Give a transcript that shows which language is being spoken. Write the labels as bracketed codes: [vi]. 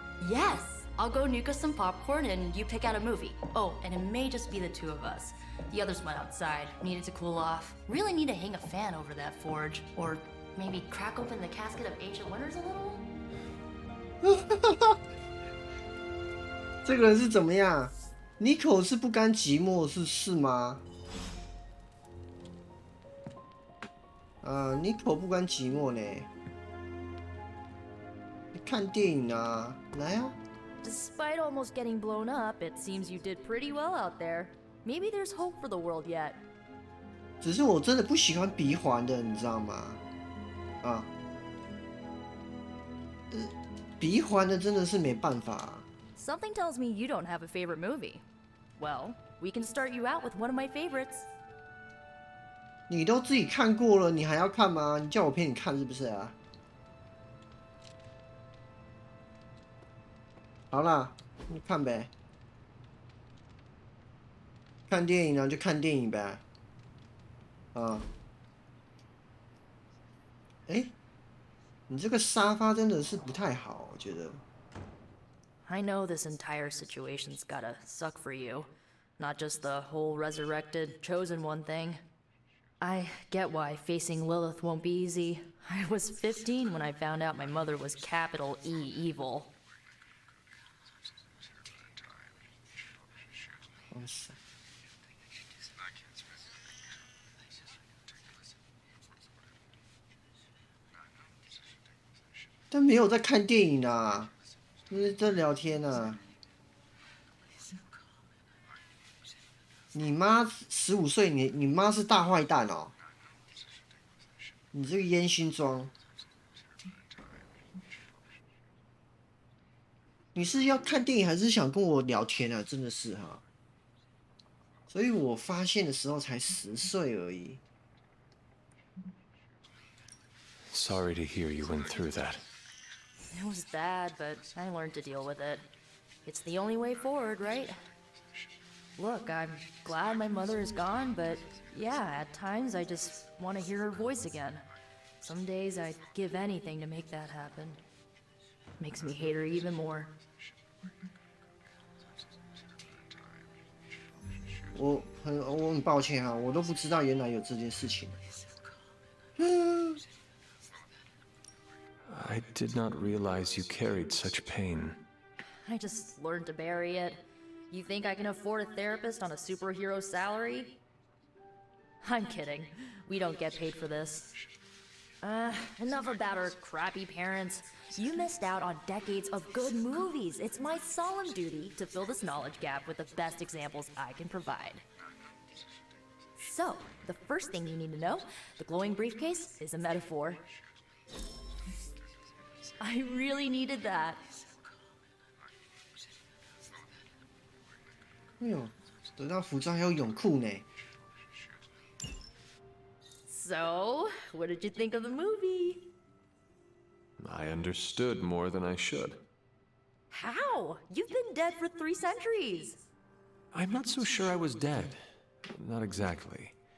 [en] Yes! I'll go nuke us some popcorn and you pick out a movie. Oh, and it may just be the two of us. The others went outside, needed to cool off. Really need to hang a fan over that forge. Or maybe crack open the casket of ancient wonders a little? [zh] 这个人是怎么样 ？Nico 是不甘寂寞，是吗？Nico 不甘寂寞呢。看电影啊，来啊！ [en] Despite almost getting blown up, it seems you did pretty well out there. Maybe there's hope for the world yet. [zh] 只是我真的不喜欢鼻环的，你知道吗？鼻环的真的是没办法。 [en] Something tells me you don't have a favorite movie. Well, we can start you out with one of my favorites. [zh] 你都自己看过了，你还要看吗？你叫我陪你看是不是啊？好啦，你看呗，看电影啊就看电影呗。啊，哎，你这个沙发真的是不太好，我觉得。 [en] I know this entire situation's gotta suck for you. Not just the whole resurrected, chosen one thing. I get why facing Lilith won't be easy. I was 15 when I found out my mother was capital E evil. [zh] 但没有在看电影啊，就是在聊天啊。你妈15岁，你妈是大坏蛋哦！你这个烟熏妆，你是要看电影还是想跟我聊天啊？真的是哈。所以我发现的时候才10岁而已。 [en] Sorry to hear you went through that. It was bad, but I learned to deal with it. It's the only way forward, right? Look, I'm glad my mother is gone, but yeah, at times I just want to hear her voice again. Some days I'd give anything to make that happen. Makes me hate her even more. [zh] 我很抱歉啊，我都不知道原来有这件事情。 [en] I did not realize you carried such pain. I just learned to bury it. You think I can afford a therapist on a superhero salary? I'm kidding. We don't get paid for this. Enough about our crappy parents. You missed out on decades of good movies. It's my solemn duty to fill this knowledge gap with the best examples I can provide. So, the first thing you need to know, the glowing briefcase is a metaphor. I really needed that. [zh] 哎呦，得到服装还有泳裤呢。 [en] So, what did you think of the movie? I understood more than I should. How? You've been dead for 3 centuries. I'm not so sure I was dead. Not exactly.